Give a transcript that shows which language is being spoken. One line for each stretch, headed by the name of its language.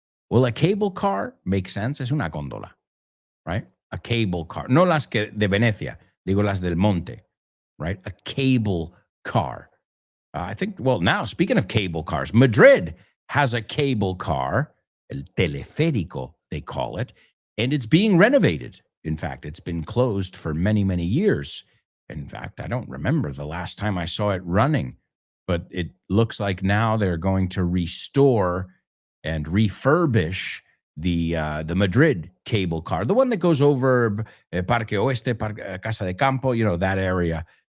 English: Well, a cable car makes sense.
Spanish: Es una góndola,
English: right? A cable car.
Spanish: No las que de Venecia, digo las del Monte, right?
English: A cable car. I think, well, now speaking of cable cars, Madrid has a cable car, el teleférico, they call it, and it's being renovated. In fact, it's been closed for many, many years. In fact, I don't remember the last time I saw it running, but it looks like now they're going to restore and refurbish the Madrid cable car, the one that goes over Parque Oeste, Casa de Campo, that area.